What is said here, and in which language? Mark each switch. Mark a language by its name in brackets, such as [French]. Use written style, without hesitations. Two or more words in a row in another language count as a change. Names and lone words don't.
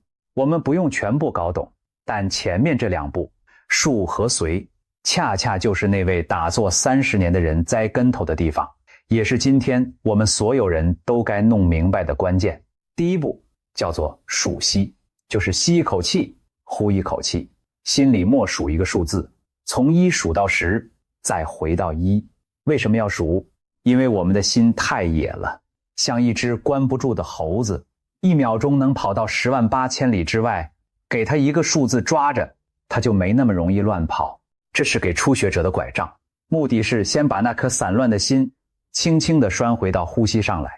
[Chinese] 我們不用全部搞懂，但前面這2步數和隨，恰恰就是那位打坐30年的人栽跟頭的地方，也是今天我們所有人都該弄明白的關鍵。第一步叫做數息，就是吸一口氣，呼一口氣，心裡默數一個數字，從1數到10，再回到1。為什麼要數？因為我們的心太野了，像一隻關不住的猴子，1秒鐘能跑到108000里之外，給他一個數字抓着，他就沒那麼容易亂跑。這是給初學者的拐杖，目的是先把那顆散亂的心輕輕地拴回到呼吸上來。